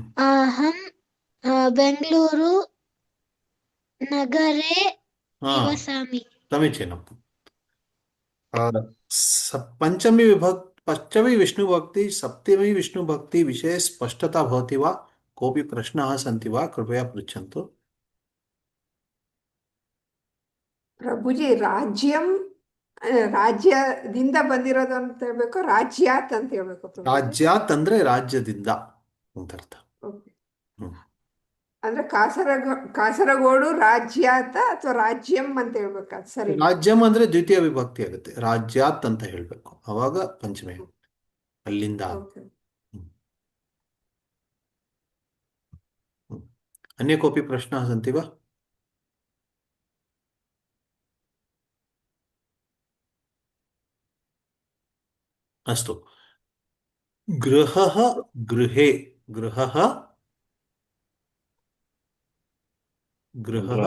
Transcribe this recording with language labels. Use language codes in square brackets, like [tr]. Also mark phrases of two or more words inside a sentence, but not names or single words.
[sa] अहं बेङ्गलूरु नगरे निवसामि समीचीनम् पंचमी विभक्ति पञ्चमी विष्णुभक्ति सप्तमी विष्णुभक्ति विषये स्पष्टता भवति वा कोऽपि प्रश्नाः सन्ति वा कृपया पृच्छन्तु [kn] ಪ್ರಭುಜಿ ರಾಜ್ಯದಿಂದ ಬಂದಿರೋದು ಅಂತ ಹೇಳ್ಬೇಕು ರಾಜ್ಯಾತ್ ಅಂತ ಹೇಳ್ಬೇಕು ಪ್ರಭುಜಿ ರಾಜ್ಯಾತ್ ಅಂದ್ರೆ ರಾಜ್ಯದಿಂದ ಅಂತ ಅರ್ಥ [en] Okay. ಹ್ಮ್. [kn] ಅಂದ್ರೆ ಕಾಸರಗೋಡು ರಾಜ್ಯಾತ ಅಥವಾ ರಾಜ್ಯಂ ಅಂತ ಹೇಳ್ಬೇಕು ಅದು ಸರಿ ರಾಜ್ಯಂ ಅಂದ್ರೆ ದ್ವಿತೀಯ ವಿಭಕ್ತಿ ಆಗುತ್ತೆ ರಾಜ್ಯಾತ್ ಅಂತ ಹೇಳ್ಬೇಕು ಅವಾಗ ಪಂಚಮಿ ಅಲ್ಲಿಂದ [en] Okay. ಹ್ಮ್. ಹ್ಮ್. [sa] अन्य कोऽपि प्रश्नाः सन्ति वा अस्तु गृहः गृहे गृहः गृहः